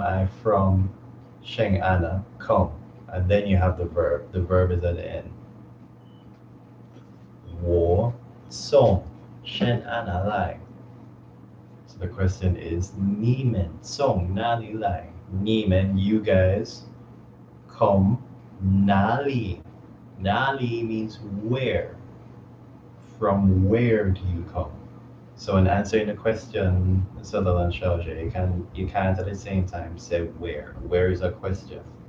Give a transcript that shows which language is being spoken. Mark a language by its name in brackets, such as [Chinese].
[English] I from Sheng'an come, and then you have the verb. The verb is at the end. [Chinese] 我从 Sheng'an 来. [English] So the question is [Chinese] 你们从哪里来? [English] 你们 you guys. [Chinese] 从哪里 [English] 哪里 means where. From where do you come? So in answering the question, Sutherland shows you can't at the same time say where. Where is a question.